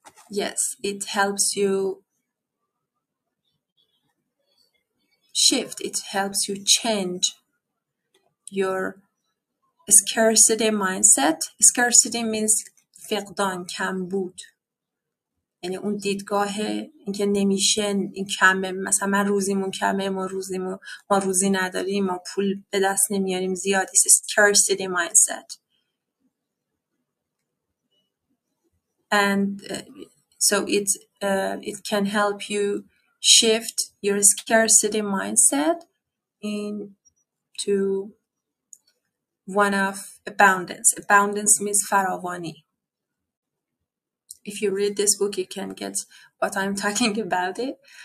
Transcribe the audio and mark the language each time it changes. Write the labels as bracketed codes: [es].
[en] Yes, it helps you shift. It helps you change your scarcity mindset. Scarcity means [fa] فقدان، کمبود. یعنی اون دیدگاه اینکه نمیشه، این کمه، مثلا من روزیمون کمه، ما روزی نداریم، ما پول به دست نمیاریم زیاد. [en] It's scarcity mindset. And so it can help you shift your scarcity mindset into one of abundance. Abundance means فراوانی. If you read this book, you can get what I'm talking about it.